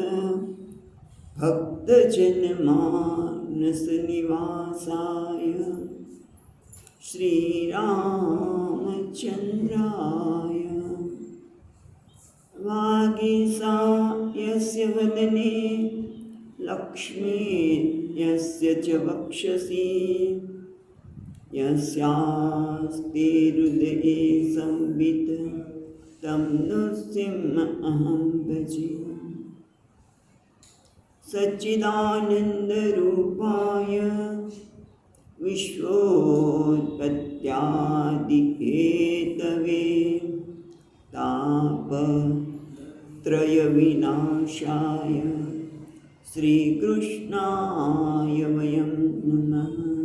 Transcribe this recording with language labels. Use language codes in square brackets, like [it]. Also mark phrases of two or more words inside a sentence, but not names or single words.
[sa] भक्तजनमानस निवासाय श्रीरामचंद्राय वागीसायस्य वदने लक्ष्मी यस्य च वक्षसी यस्यास्ते हृदये संवित तं नृसिंहमहं भजे. सच्चिदानन्दरूपाय विश्वोत्पत्त्यादिहेतवे तापत्रयविनाशाय श्रीकृष्णाय वयं नमः.